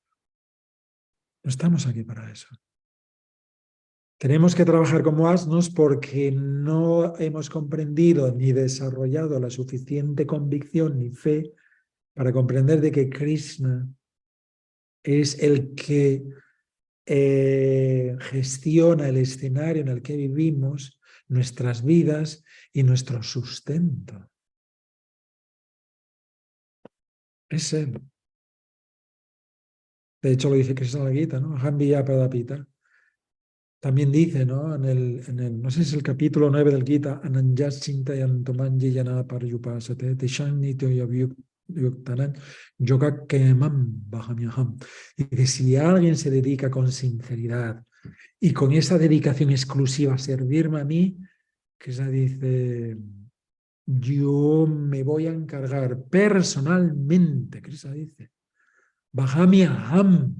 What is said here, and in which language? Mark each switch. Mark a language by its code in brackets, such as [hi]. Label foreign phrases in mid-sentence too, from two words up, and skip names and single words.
[es] No estamos aquí para eso. Tenemos que trabajar como asnos porque no hemos comprendido ni desarrollado la suficiente convicción ni fe para comprender de que Krishna es el que gestiona el escenario en el que vivimos, nuestras vidas y nuestro sustento. Es él. De hecho, lo dice Krishna en la Gita, ¿no? [sa] अहम् प्रदापिता. [es] También dice, ¿no? No sé si es el capítulo 9 del Gita, [sa] अनन्यस् चिन्तयन्तोमन्जि यन पर्युपासते, तिषन् नित्यो युक्तनन्, योग केमम् बहम्यहम्. [es] Dice, si alguien se dedica con sinceridad y con esa dedicación exclusiva a servirme a mí, Krishna dice, yo me voy a encargar personalmente, Krishna dice, Bahamyaham.